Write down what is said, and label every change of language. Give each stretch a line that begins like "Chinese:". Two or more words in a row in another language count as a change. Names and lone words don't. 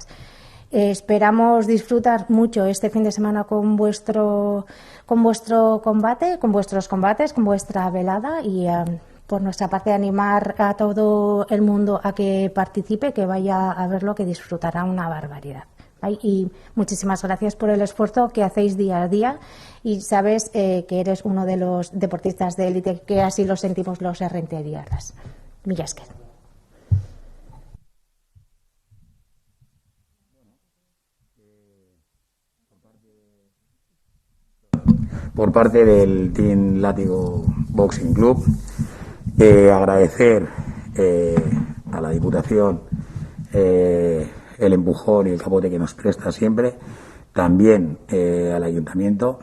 Spanish: Esperamos disfrutar mucho este fin de semana con vuestro combate, con vuestros combates, con vuestra velada y por nuestra parte animar a todo el mundo a que participe, que vaya a verlo, que disfrutará una barbaridad. Y muchísimas gracias por el esfuerzo que hacéis día a día y sabes que eres uno de los deportistas de élite, que así lo sentimos los errenteriarras.
Basque: Mila esker.
Spanish: Por parte del Team Látigo Boxing Club, agradecer a la Diputación el empujón y el capote que nos presta siempre, también al ayuntamiento.